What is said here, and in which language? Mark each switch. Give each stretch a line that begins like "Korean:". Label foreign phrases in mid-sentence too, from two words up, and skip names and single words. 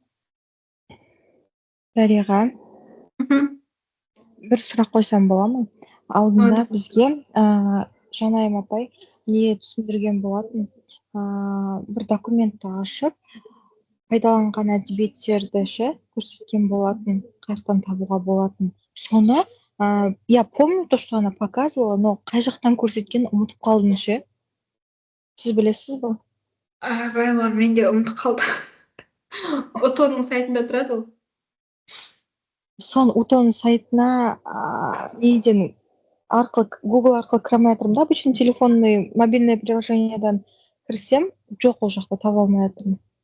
Kazakh: Дариға, бір сұрақ қойсам бола ма? Алдында бізге Жанайым апай не түсіндірген болатын? Бір документті ашып, пайдаланған әдебиеттерді көрсеткен болатын, қаяқтан табуға болатын. Соны,
Russian: я помню то, что она показывала, но
Kazakh: қай жақтан көрсеткен ұмытып қалдым ше. Сіз білесіз ба? Байлар, мен де ұмытып қалдым. ОТО-ның сайтында тұрады ол. Сон УТОның сайтына неден Google арқылы кіремей жатырмын да,
Russian: обычно телефонный мобильный приложениедан
Kazakh: кірсем, жоқ ол жақта таба алмай жатырмын.